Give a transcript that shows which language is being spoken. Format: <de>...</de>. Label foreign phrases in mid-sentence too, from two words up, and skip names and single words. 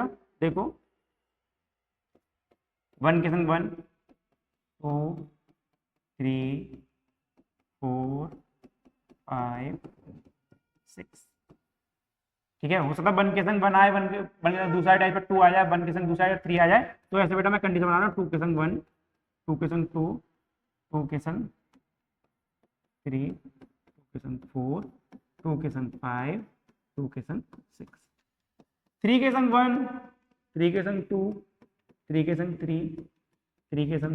<hi>देखो 1 के संग 1 2 3 4 5 6। ठीक है, हो सकता है 1 के संग 1 आए, 1 के संग दूसरा टाइप पर 2 आ जाए, 1 के संग दूसरा 3 आ जाए। तो ऐसे बेटा मैं कंडीशन बना रहा हूँ 2 के संग 1 2 के संग 2 2 के संग 3 2 के संग 4 2 के संग 5 2 के संग 6 3 के संग 1 3 के संग 2 3 के संग 3 3 के</hi>